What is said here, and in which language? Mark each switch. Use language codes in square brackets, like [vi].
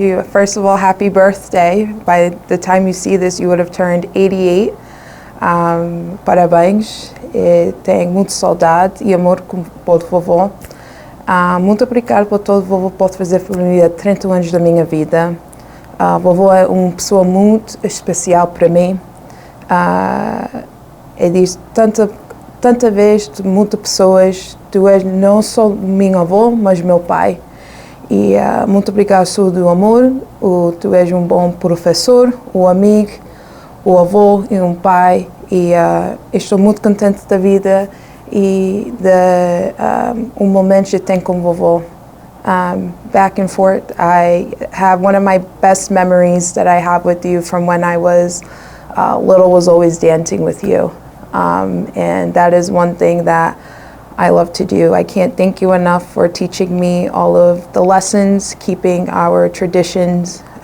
[en] First of all, happy birthday. By the time you see this, you would have turned 88. [pt] Parabéns. Tenho muita saudade e amor pelo vovô. Muito obrigado por tudo que o vovô pode fazer por mim há 30 anos da minha vida. Vovô é uma pessoa muito especial para mim. Ele diz tanta vez de muitas pessoas, tu és não só meu avô, mas meu pai. E muito obrigado por do amor. Tu és um bom professor, um amigo, um avô e um pai. E estou muito contente da vida e de momento que tenho com o vovô. [en] Back and forth, I have one of my best memories that I have with you from when I was little was always dancing with you. And that is one thing that I love to do. I can't thank you enough for teaching me all of the lessons, keeping our traditions.